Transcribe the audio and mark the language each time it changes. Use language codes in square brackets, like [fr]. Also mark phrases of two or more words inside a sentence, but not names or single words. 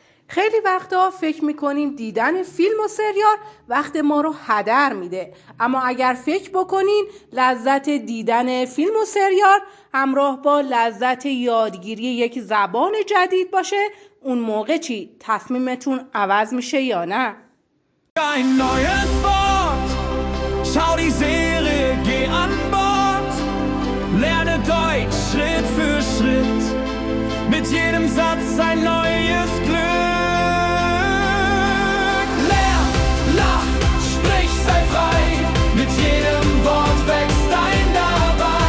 [fa] خیلی وقتا فکر میکنیم دیدن فیلم و سریال وقت ما رو هدر میده، اما اگر فکر بکنین لذت دیدن فیلم و سریال همراه با لذت یادگیری یک زبان جدید باشه، اون موقع چی؟ تصمیمتون عوض میشه یا نه؟ [de] Ein neues Wort, schau die Serie, geh an Bord, lerne Deutsch Schritt für Schritt, mit jedem Satz ein neues Glück. Lern, lach, sprich, sei frei, mit jedem Wort wächst dein dabei.